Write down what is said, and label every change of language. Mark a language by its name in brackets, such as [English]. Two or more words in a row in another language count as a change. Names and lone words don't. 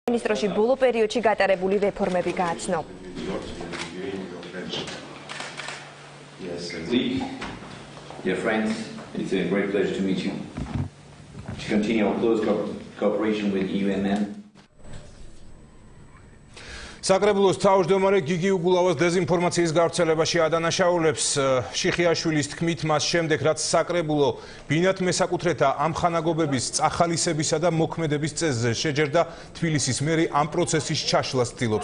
[Georgian] მინისტროში ბოლო პერიოდში გატარებული რეფორმები გააცნო. [English] Yes, indeed. Dear friends, it's a great pleasure to meet you. To continue our close cooperation with UMM. [Georgian] საკრებულოს თავმჯდომარე გიგი უგულავას დეზინფორმაციის გავრცელებაში ადანაშაულებს შიხიაშვილის თქმით მას შემდეგ რაც საკრებულო ბინათ მესაკუთრეთა ამხანაგობების წახალისებისა და მოქმედების წესზე შეჯერდა თბილისის მერი ამ პროცესის ჩაშლას ცდილობს.